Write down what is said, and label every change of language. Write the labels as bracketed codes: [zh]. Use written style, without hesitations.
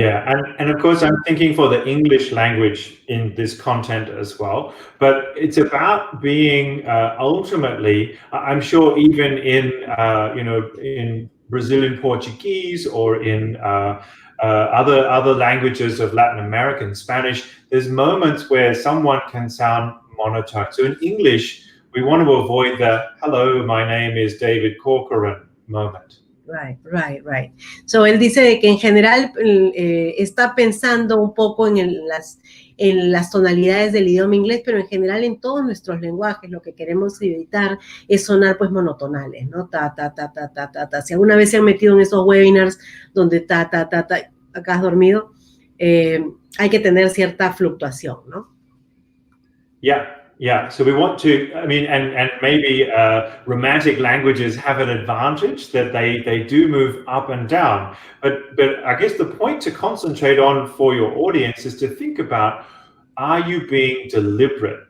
[en] yeah, and of course I'm thinking for the English language in this content as well, but it's about being ultimately, I'm sure even in, in Brazilian Portuguese or in other languages of Latin American, Spanish, there's moments where someone can sound monotone. So in English, we want to avoid the, hello, my name is David Corcoran moment. Right. [es] So él dice de que en general está pensando un poco en las tonalidades del idioma inglés, pero en general en todos nuestros lenguajes lo que queremos evitar es sonar pues monotonales, ¿no? Ta, ta, ta, ta, ta, ta, ta. Si alguna vez se han metido en esos webinars donde ta, ta, ta, ta, acá has dormido, hay que tener cierta fluctuación, ¿no? [en] Yeah, so we want to, I mean, and maybe romantic languages have an advantage that they do move up and down. But I guess the point to concentrate on for your audience is to think about, are you being deliberate?